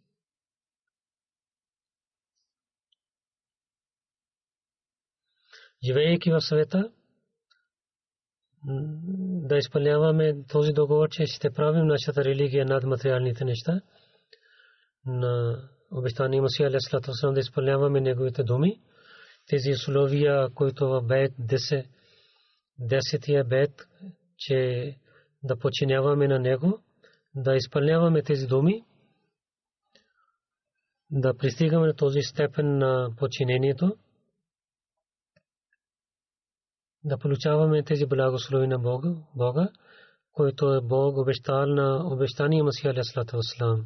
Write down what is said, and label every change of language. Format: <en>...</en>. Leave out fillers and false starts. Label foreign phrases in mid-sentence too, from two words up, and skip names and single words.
<bg>Живеейки в света, да изпълняваме този договор, че ще правим нашата религия над материалните неща. На обещание Масия</bg> <ar>عليه الصلاة والسلام</ar> <bg>да изпълняваме неговите думи. Тези условия, които в бейт 10-тия бейт, че да подчиняваме на него, да изпълняваме тези думи, да пристигаме на този степен на подчинението, да получаваме тези благослови на Бога, който е Бог обещал на обещание Масия</bg> <ar>عليه الصلاة والسلام.</ar>